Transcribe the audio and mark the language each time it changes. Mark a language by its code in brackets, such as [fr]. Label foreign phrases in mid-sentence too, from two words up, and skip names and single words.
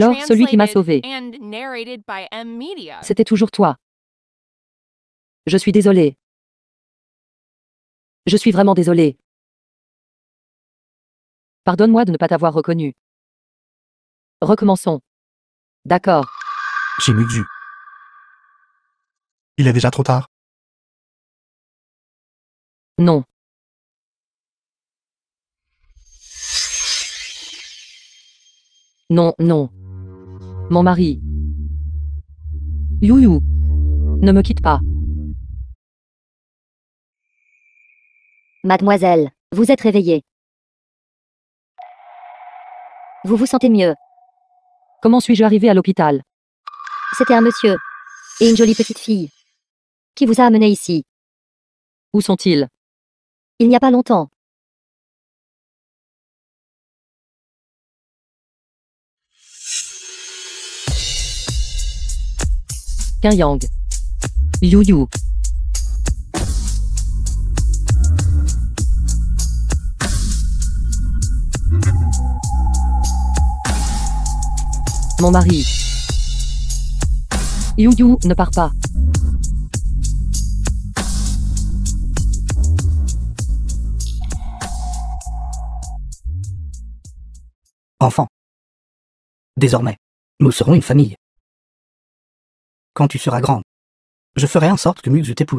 [fr] Alors, celui qui m'a translated sauvé. [en] and narrated by M Media. [fr] C'était toujours toi. Je suis désolée. Je suis vraiment désolée. Pardonne-moi de ne pas t'avoir reconnu. Recommençons. D'accord. Shimizu. Il est déjà trop tard. Non. Non, non. Mon mari. Yu Yu. Ne me quitte pas. Mademoiselle, vous êtes réveillée. Vous vous sentez mieux. Comment suis-je arrivé à l'hôpital? C'était un monsieur. Et une jolie petite fille. Qui vous a amené ici. Où sont-ils? Il n'y a pas longtemps. Kaiyang. Yu Yu. Mon mari. Yu Yu, ne pars pas. Enfant. Désormais, nous serons une famille. Quand tu seras grande, je ferai en sorte que Muxu t'épouse.